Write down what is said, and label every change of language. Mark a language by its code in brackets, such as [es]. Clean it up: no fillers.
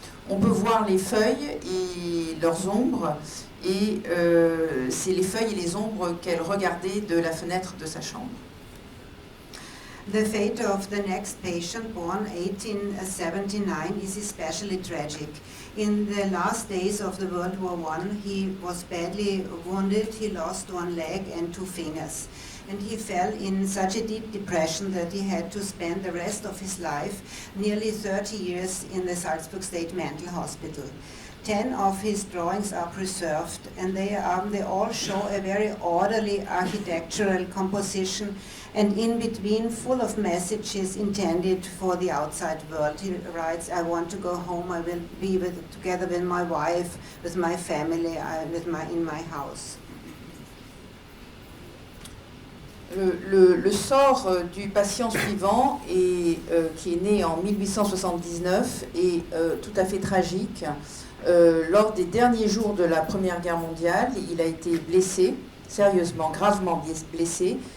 [fr] On peut voir les feuilles et leurs ombres, et c'est les feuilles et les ombres qu'elle regardait de la fenêtre de sa chambre. [en] The fate of the next patient, born 1879, is especially tragic. In the last days of the World War I, he was badly wounded. He lost one leg and two fingers. And he fell in such a deep depression that he had to spend the rest of his life, nearly 30 years, in the Salzburg State Mental Hospital. 10 of his drawings are preserved, and they all show a very orderly architectural composition, and in between full of messages intended for the outside world. He writes, I want to go home, I will be together with my wife, with my family, in my house. [fr] Le sort du patient suivant, qui est né en 1879, est tout à fait tragique. Lors des derniers jours de la Première Guerre mondiale, il a été blessé, sérieusement, gravement blessé.